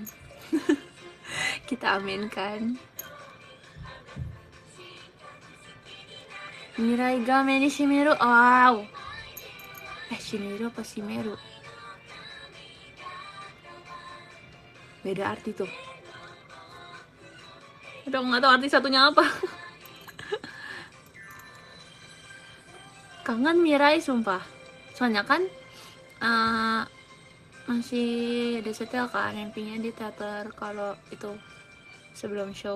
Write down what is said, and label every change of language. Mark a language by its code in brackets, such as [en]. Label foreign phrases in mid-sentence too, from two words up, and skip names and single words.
[id] Kita aminkan. [ja] 未来が目にしめる. Wow. [id] Shimeru apa shimeru? Beda arti tuh. Udah nggak tahu arti satunya apa. Kangen Mirai sumpah. Soalnya kan masih disetel kan MP-nya di teater kalau itu sebelum show.